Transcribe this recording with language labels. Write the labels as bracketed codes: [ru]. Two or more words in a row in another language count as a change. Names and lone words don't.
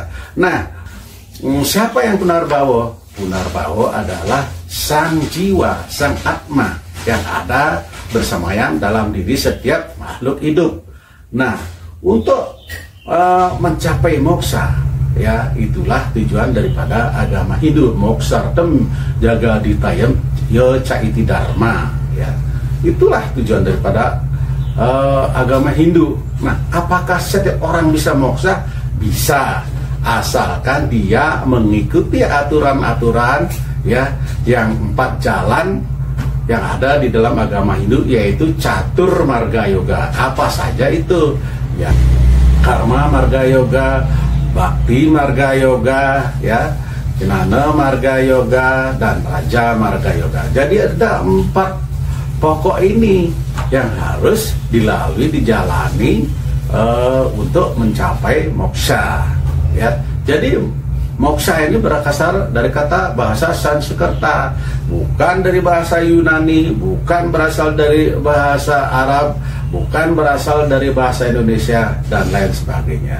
[id] Nah, siapa yang punarbawa? Punarbawa adalah sang jiwa, sang atma yang ada bersamayam dalam diri setiap makhluk hidup. Nah, untuk mencapai moksa ya, itulah tujuan daripada agama Hindu. [sa] Moksartem jaga ditayam yo caiti dharma ya. [id] Itulah tujuan daripada agama Hindu. Nah, apakah setiap orang bisa moksa? Bisa, asalkan dia mengikuti aturan-aturan ya yang 4 jalan yang ada di dalam agama Hindu, yaitu catur marga yoga. Apa saja itu ya? Karma marga yoga, bakti marga yoga ya, Jnana marga yoga, dan raja marga yoga. Jadi ada 4 pokok ini yang harus dilalui, dijalani untuk mencapai moksha ya. Jadi moksha ini berasal dari kata bahasa Sanskerta, bukan dari bahasa Yunani, bukan berasal dari bahasa Arab, bukan berasal dari bahasa Indonesia dan lain sebagainya.